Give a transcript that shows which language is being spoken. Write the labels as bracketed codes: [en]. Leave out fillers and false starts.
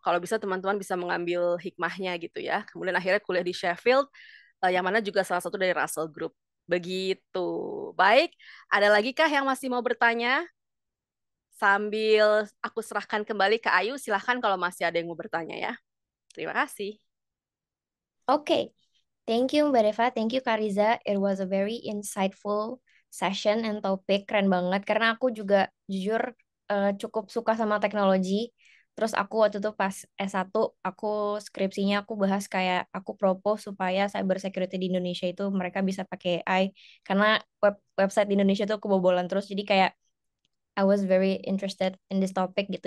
[id] Kalau bisa teman-teman bisa mengambil hikmahnya gitu ya. Kemudian akhirnya kuliah di Sheffield, yang mana juga salah satu dari Russell Group. Begitu. Baik, ada lagi kah yang masih mau bertanya? Sambil aku serahkan kembali ke Ayu, silahkan kalau masih ada yang mau bertanya ya. Terima kasih. [en] Oke, thank you Mbak Deva, thank you Kak Riza. It was a very insightful session and topic, [id] keren banget. Karena aku juga jujur cukup suka sama teknologi. Terus aku waktu itu pas S1, aku skripsinya aku bahas kayak aku propose supaya cyber security di Indonesia itu mereka bisa pakai AI. Karena website di Indonesia tuh kebobolan terus. Jadi kayak [en] I was very interested in this topic [id] gitu.